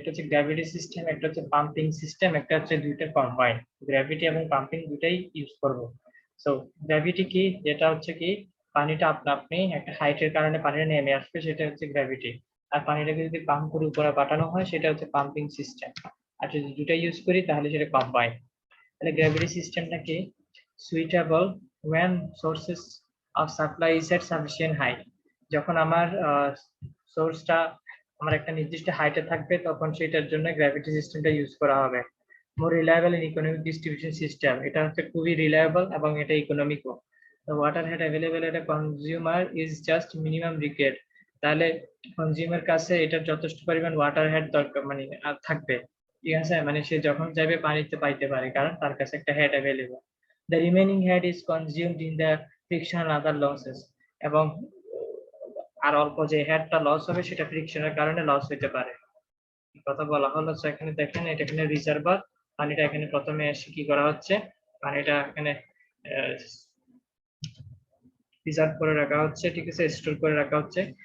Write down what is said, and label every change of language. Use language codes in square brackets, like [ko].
[bn] একটা হচ্ছে gravity system, একটা হচ্ছে পাম্পিং সিস্টেম, একটা হচ্ছে দুইটা কম্বাইন, গ্র্যাভিটি এবং পাম্পিং দুটাই ইউজ করব। সো গ্র্যাভিটি কি, যেটা হচ্ছে কি পানিটা আপনি একটা হাইটের কারণে পানিটা নেমে আসবে, সেটা হচ্ছে গ্র্যাভিটি। আর পানিটাকে যদি পাম্প করে উপরে পাঠানো হয় সেটা হচ্ছে পাম্পিং সিস্টেম। আর যদি দুটা ইউজ করি তাহলে সেটা কম্বাইন। তাহলে গ্র্যাভিটি সিস্টেমটা কি, suitable [en] when sources of supply is at sufficient height। [bn] যখন আমার সোর্সটা আমার একটা নির্দিষ্ট হাইটে থাকবে তখন সেটার জন্য গ্র্যাভিটি সিস্টেমটা ইউজ করা হবে। [en] more reliable in economic distribution system, [bn] এটা হচ্ছে খুবই রিলায়েবল এবং এটা ইকোনমিকও। [en] the water head available at a consumer is just minimum required। [bn] তাহলে কনজিউমার কাছে এটার যথেষ্ট পরিমাণ ওয়াটার হেড দরকার মানে থাকবে, ঠিক আছে, মানে সে যখন চাইবে পানিতে পাইতে পারে কারণ তার কাছে একটা head available. [en] The remaining head is consumed in the friction and other losses। [bn] এবং আর অল্প যে হেডটা লস হবে সেটা ফ্রিকশনের কারণে লস হতে পারে। কথা বলা হলো, এখানে দেখেন এটা এখানে রিজার্ভার, পানিটা এখানে প্রথমে এসে কি করা হচ্ছে, পানিটা এখানে রিজার্ভ করে রাখা হচ্ছে, ঠিক আছে, স্টোর করে রাখা হচ্ছে।